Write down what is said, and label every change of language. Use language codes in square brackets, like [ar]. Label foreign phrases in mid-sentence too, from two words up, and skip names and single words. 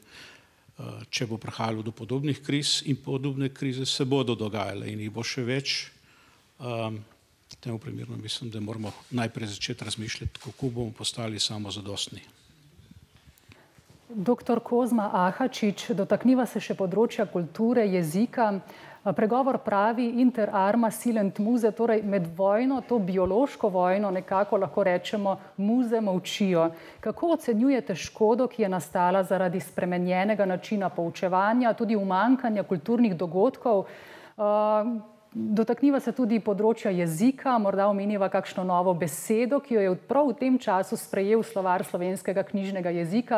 [sl] Če bo prihajalo do podobnih kriz in podobne krize se bodo dogajale in jih bo še več, temu primerno mislim, da moramo najprej začeti razmišljati, kako bomo postali samozadostni. Doktor Kozma Ahačič, dotakniva se še področja kulture, jezika. Pregovor pravi [la] inter arma silent muze, [sl] torej med vojno, to biološko vojno, nekako lahko rečemo, muze molčijo. Kako ocenjujete škodo, ki je nastala zaradi spremenjenega načina poučevanja, tudi umanjkanja kulturnih dogodkov? Dotakniva se tudi področja jezika, morda omeniva kakšno novo besedo, ki jo je prav v tem času sprejel Slovar slovenskega knjižnega jezika.